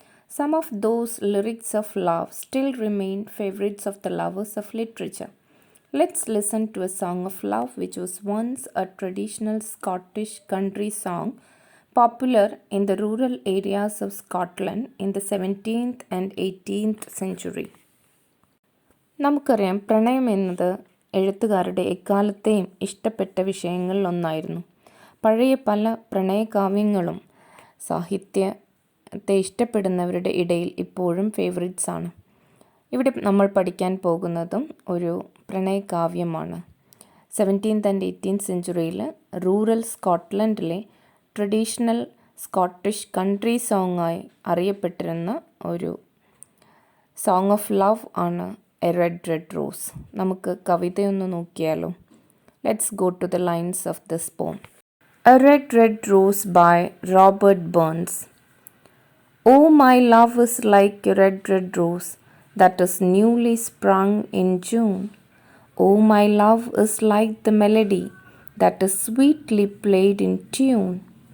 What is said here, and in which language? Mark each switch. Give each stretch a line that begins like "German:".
English: Some of those lyrics of love still remain favorites of the lovers of literature. Let's listen to a song of love which was once a traditional Scottish country song popular in the rural areas of Scotland in the 17th and 18th century.
Malayalam: നമുക്കറിയാം, പ്രണയം എന്നത് എഴുത്തുകാരുടെ എക്കാലത്തെയും ഇഷ്ടപ്പെട്ട വിഷയങ്ങളിലൊന്നായിരുന്നു. പഴയ പല പ്രണയകാവ്യങ്ങളും സാഹിത്യത്തെ ഇഷ്ടപ്പെടുന്നവരുടെ ഇടയിൽ ഇപ്പോഴും ഫേവറിറ്റ്സ് ആണ്. ഇവിടെ നമ്മൾ പഠിക്കാൻ പോകുന്നതും ഒരു പ്രണയകാവ്യമാണ്. 17th and 18th സെഞ്ച്വറിയിൽ rural സ്കോട്ട്ലൻഡിലെ traditional Scottish country സോങ്ങായി അറിയപ്പെട്ടിരുന്ന ഒരു സോങ് ഓഫ് ലവ് ആണ് എ റെഡ് റെഡ് റോസ്. നമുക്ക് കവിതയൊന്ന് നോക്കിയാലോ.
English: Let's go to the lines of this poem. A red red rose by Robert Burns. Oh, my love is like a red, red rose, that is newly sprung in June. Oh, my love is like the melody that is sweetly played in tune.